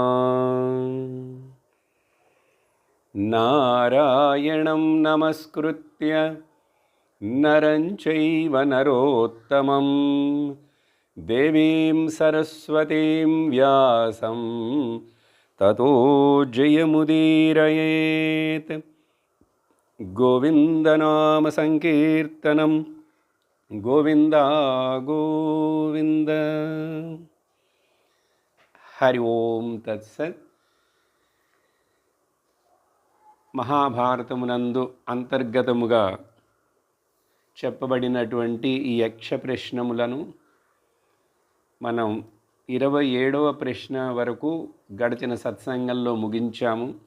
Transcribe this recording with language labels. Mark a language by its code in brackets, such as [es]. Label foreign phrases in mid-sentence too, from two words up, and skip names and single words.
[sa] नारायणं नमस्कृत्य नरं चैव नरोत्तमं देवीं सरस्वतीं व्यासं ततो जयमुदीरयेत्। गोविन्दनाम संकीर्तनं गोविन्द गोविन्द। हरि ओं तत्सत्। [te] మహాభారతమునందు అంతర్గతముగా చెప్పబడినటువంటి ఈ యక్ష ప్రశ్నములను మనం 27వ ప్రశ్న వరకు గడిచిన సత్సంగంలో ముగించాము.